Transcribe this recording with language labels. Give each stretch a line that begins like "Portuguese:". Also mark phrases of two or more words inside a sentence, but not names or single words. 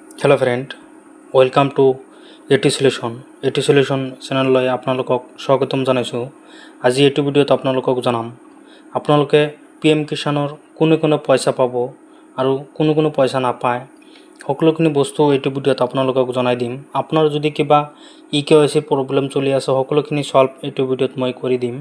English: Hello friend, welcome to AT Solution.
Assamese: एटी सल्यूशन चेनेलলৈ আপোনালোকক স্বাগতম জনাইছোঁ। আজি এইটো ভিডিঅ'ত আপোনালোকক জনাম আপোনালোকে PM কিষাণৰ কোনে পইচা পাব আৰু কোনে পইচা নাপায়, সকলোখিনি বস্তু এইটো ভিডিঅ'ত আপোনালোকক জনাই দিম। আপোনাৰ যদি কিবা EKYC প্ৰব্লেম চলি আছে, সকলোখিনি সলভ এইটো ভিডিঅ'ত মই কৰি দিম।